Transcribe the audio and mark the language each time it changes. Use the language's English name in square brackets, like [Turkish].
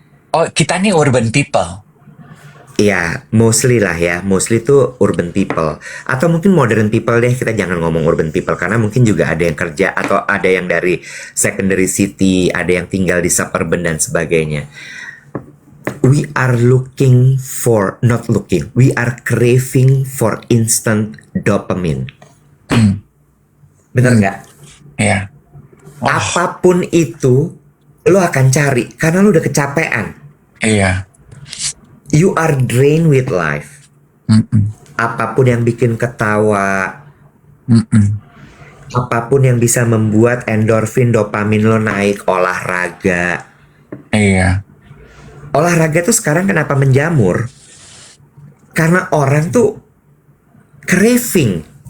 [Indonesian] Oh, kita nih [English] urban people. [Indonesian] Ya, mostly lah ya. [English] Mostly tuh urban people. [Indonesian] Atau mungkin [English] modern people [Indonesian] deh. Kita jangan ngomong [English] urban people. [Indonesian] Karena mungkin juga ada yang kerja. Atau ada yang dari [English] secondary city. [Indonesian] Ada yang tinggal di suburban dan sebagainya. [English] We are looking for, not looking. We are craving for instant dopamine. Hmm, [Indonesian] Bener hmm, nggak? ya. Oh, Apapun itu, lo akan cari. Karena lo udah kecapean. iya. [English] You are drained with life. Mm-mm, [Indonesian] Apapun yang bikin ketawa, mm-mm, apapun yang bisa membuat endorfin, dopamin lo naik, olahraga. iya. Olahraga tuh sekarang kenapa menjamur? Karena orang tuh craving,